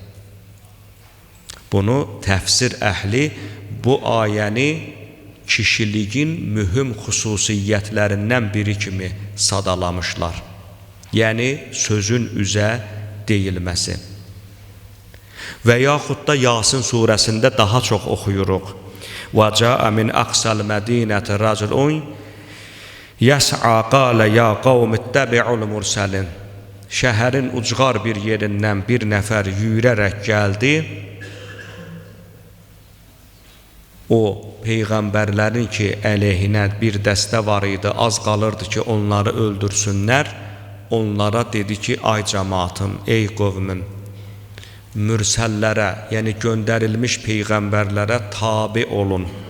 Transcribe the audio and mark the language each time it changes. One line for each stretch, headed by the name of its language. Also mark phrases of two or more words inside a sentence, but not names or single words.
Azerbaijani: Bunu təfsir əhli bu ayəni kişiliyin mühüm xüsusiyyətlərindən biri kimi sadalamışlar. Yəni sözün üzə deyilməsi. Və yaxud da Yasin surəsində daha çox oxuyuruq.
Arabic: وَجَاءَ مِنْ أَقْصَى الْمَدِينَةِ رَجُلٌ يَسْعَى قَالَ يَا قَوْمِ اتَّبِعُوا الْمُرْسَلِينَ.
Azerbaijani: Şəhərin ucqar bir yerindən bir nəfər yürərək gəldi. O peyğəmbərlərin ki əleyhinə bir dəstə var idi, az qalırdı ki onları öldürsünlər. Onlara dedi ki, ay cəmaatım, ey qovmum, mürsəllərə, yəni göndərilmiş peyğəmbərlərə tabi olun.